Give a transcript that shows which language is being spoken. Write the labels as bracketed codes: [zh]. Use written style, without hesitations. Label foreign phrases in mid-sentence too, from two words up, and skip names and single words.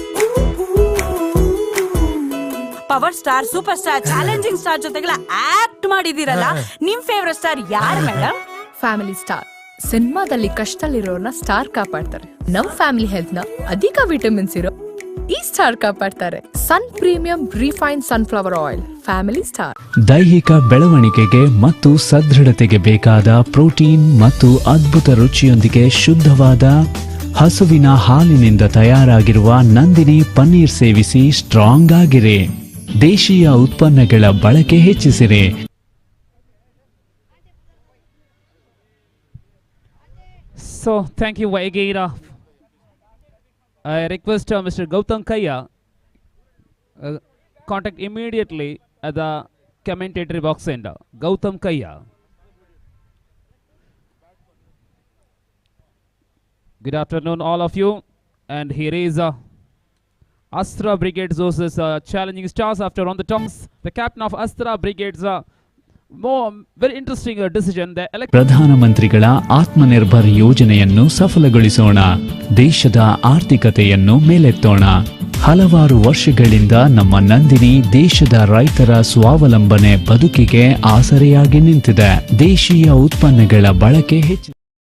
[kn] ಪವರ್ ಸ್ಟಾರ್, ಸೂಪರ್ ಸ್ಟಾರ್, ಚಾಲೆಂಜಿಂಗ್ ಸ್ಟಾರ್ ಜೊತೆಗೆಲ್ಲ ಆಕ್ಟ್ ಮಾಡಿದಿರಲ್ಲ, ನಿಮ್ [en] favourite star [kn] ಯಾರು ಮೇಡಮ್? ಫ್ಯಾಮಿಲಿ ಸ್ಟಾರ್. ಸಿನಿಮಾದಲ್ಲಿ ಕಷ್ಟದಲ್ಲಿರೋರ್ನ ಸ್ಟಾರ್ ಕಾಪಾಡ್ತಾರೆ. ನಮ್ [en] family health [kn] ನ ಅಧಿಕ ವಿಟಮಿನ್ಸ್ ಇರೋ ಈ ಸ್ಟಾರ್ ಕಾಪಾಡ್ತಾರೆ. [en] Sun Premium refined sunflower oil, Family Star. [kn] ದೈಹಿಕ ಬೆಳವಣಿಗೆಗೆ ಮತ್ತು ಸದೃಢತೆಗೆ ಬೇಕಾದ ಪ್ರೋಟೀನ್ ಮತ್ತು ಅದ್ಭುತ ರುಚಿಯೊಂದಿಗೆ ಶುದ್ಧವಾದ ಹಸುವಿನ ಹಾಲಿನಿಂದ ತಯಾರಾಗಿರುವ ನಂದಿನಿ ಪನ್ನೀರ್ ಸೇವಿಸಿ ಸ್ಟ್ರಾಂಗ್ ಆಗಿರಿ. ದೇಶೀಯ ಉತ್ಪನ್ನಗಳ ಬಳಕೆ ಹೆಚ್ಚಿಸಿರಿ. [en] So, thank you again. I request Mr. Gautam Kaya contact immediately at the commentatory box end. Gautam Kaya. Good afternoon, all of you. And here is Astra Brigades versus Challenging Stars. After on the toss, the captain of Astra Brigades. Very interesting decision. [kn] ಪ್ರಧಾನಮಂತ್ರಿಗಳ ಆತ್ಮನಿರ್ಭರ್ ಯೋಜನೆಯನ್ನು ಸಫಲಗೊಳಿಸೋಣ. ದೇಶದ ಆರ್ಥಿಕತೆಯನ್ನು ಮೇಲೆತ್ತೋಣ. ಹಲವಾರು ವರ್ಷಗಳಿಂದ ನಮ್ಮ ನಂದಿನಿ ದೇಶದ ರೈತರ ಸ್ವಾವಲಂಬನೆ ಬದುಕಿಗೆ ಆಸರೆಯಾಗಿ ನಿಂತಿದೆ. ದೇಶೀಯ ಉತ್ಪನ್ನಗಳ ಬಳಕೆ ಹೆಚ್ಚು.